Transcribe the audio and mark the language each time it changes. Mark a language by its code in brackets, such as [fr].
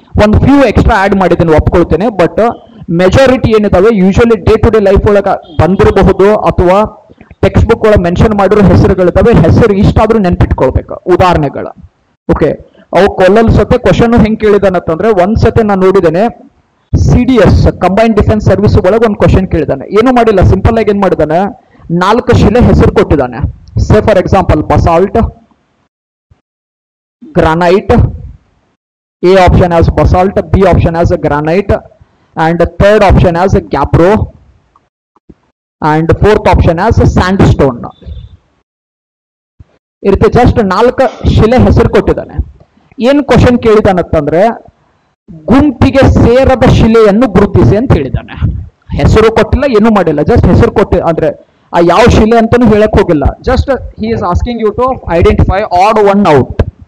[kn] ಒಂದು few extra add ಮಾಡಿದ್ದೀನಿ, ಒಪ್ಕೊಳ್ತೇನೆ. But majority ಏನಿದಾವೆ usually day to day life ಒಳಗೆ ಬಂದಿರಬಹುದು ಅಥವಾ ಟೆಕ್ಸ್ಟ್ ಬುಕ್ ಒಳಗೆ ಮೆನ್ಷನ್ ಮಾಡಿರೋ ಹೆಸರುಗಳಿದಾವೆ. ಹೆಸರು ಇಷ್ಟಾದ್ರೂ ನೆನ್ಪಿಟ್ಕೊಳ್ಬೇಕು, ಉದಾಹರಣೆಗಳು. ಓಕೆ, ಅವು ಕೊಲ್ಲಲ್ ಸತೆ ಕ್ವಶನ್ ಹೆಂಗ್ ಕೇಳಿದಾನಂತಂದ್ರೆ ಒಂದ್ಸತೆ ನಾನು ನೋಡಿದ್ದೇನೆ, CDS ಕಂಬೈನ್ಡ್ ಡಿಫೆನ್ಸ್ ಸರ್ವಿಸ್ ಒಳಗೆ ಒಂದು ಕ್ವಶನ್ ಕೇಳಿದಾನೆ. ಏನು ಮಾಡಿಲ್ಲ, ಸಿಂಪಲ್ ಆಗಿ ಏನ್ ಮಾಡಿದಾನೆ, 4 ಶಿಲೆ ಹೆಸರು ಕೊಟ್ಟಿದ್ದಾನೆ. [en] Say for example basalt, granite, A option as basalt, B option as a granite, and third option as a gabbro, and fourth option as a sandstone. [kn] ಇರುತ್ತೆ ಜಸ್ಟ್ 4 ಶಿಲೆ ಹೆಸರು ಕೊಟ್ಟಿದ್ದಾನೆ. ಏನ್ ಕ್ವಶನ್ ಕೇಳಿದಾನಂತಂದ್ರೆ ಗುಂಪಿಗೆ ಸೇರದ ಶಿಲೆಯನ್ನು ಗುರುತಿಸಿ ಅಂತ ಹೇಳಿದ್ದಾನೆ. ಹೆಸರು ಕೊಟ್ಟಿಲ್ಲ, ಏನು ಮಾಡಿಲ್ಲ, ಜಸ್ಟ್ ಹೆಸರು ಕೊಟ್ಟಿ ಅಂದ್ರೆ ಆ ಯಾವ ಶಿಲೆ ಅಂತಾನು ಹೇಳಕ್ ಹೋಗಿಲ್ಲ. [en] Just he is asking you to identify odd one out.